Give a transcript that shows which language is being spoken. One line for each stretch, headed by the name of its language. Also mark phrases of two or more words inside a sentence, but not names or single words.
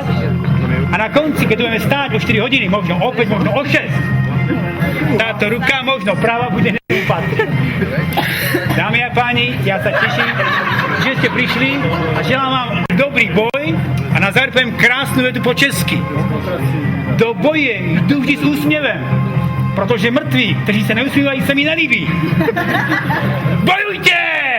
Slovak: A na konci, keď budeme stáť o 4 hodiny, možno o 5, možno o 6, táto ruka, možno práva, bude neupadnúť. Dámy a páni, ja sa teším, že ste prišli a želám vám dobrý boj a na záver poviem krásnu vetu po česky.
Czech: Do boje jdu vždy s úsměvem, protože mrtví, kteří se neusmívají, se mi nelíbí.
Slovak: Bojujte!